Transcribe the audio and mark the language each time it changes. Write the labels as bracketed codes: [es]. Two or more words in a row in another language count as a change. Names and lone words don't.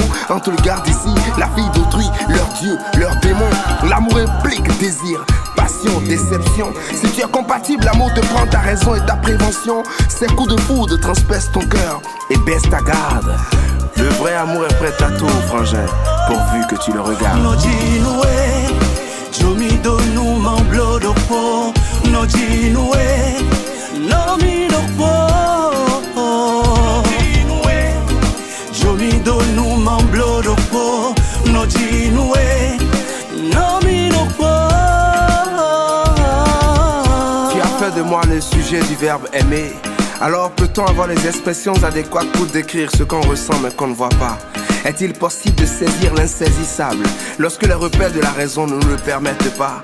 [fr] Entre le garde ici, la fille d'autrui, leur dieu, leur démon. L'amour implique désir, passion, déception. Si tu es compatible, l'amour te prend ta raison et ta prévention. Ces coups de foudre transpercent ton cœur et baisse ta garde. Le vrai amour est prêt à tout, frangin, pourvu que tu le regardes. No jinue, jomi do nu mamblo do po. No jinue, no mi do po. Jomi do nu mamblo do po. No jinue, no mi do po. De moi le sujet du verbe aimer. Alors peut-on avoir les expressions adéquates pour décrire ce qu'on ressent mais qu'on ne voit pas? Est-il possible de saisir l'insaisissable lorsque les repères de la raison ne nous le permettent pas?